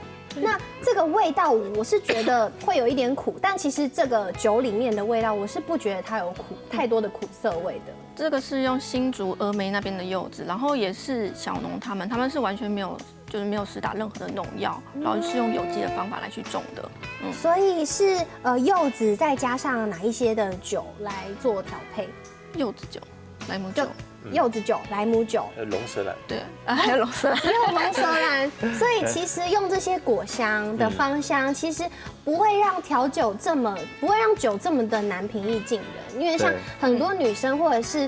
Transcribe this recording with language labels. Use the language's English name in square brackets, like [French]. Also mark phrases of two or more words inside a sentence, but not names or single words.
[Chinese] 那這個味道，我是覺得會有一點苦，但其實這個酒裡面的味道，我是不覺得它有太多的苦澀味的。這個是用新竹峨眉那邊的柚子，然後也是小農他們是完全沒有施打任何的農藥，然後是用有機的方法來去種的。所以是柚子再加上哪一些的酒來做調配？柚子酒、萊姆酒。柚子酒、萊姆酒，龍舌蘭，對，還有龍舌蘭，也有龍舌蘭，所以其實用這些果香的芳香，其實不會讓調酒不會讓酒這麼的難平易近人，因為像很多女生或者是。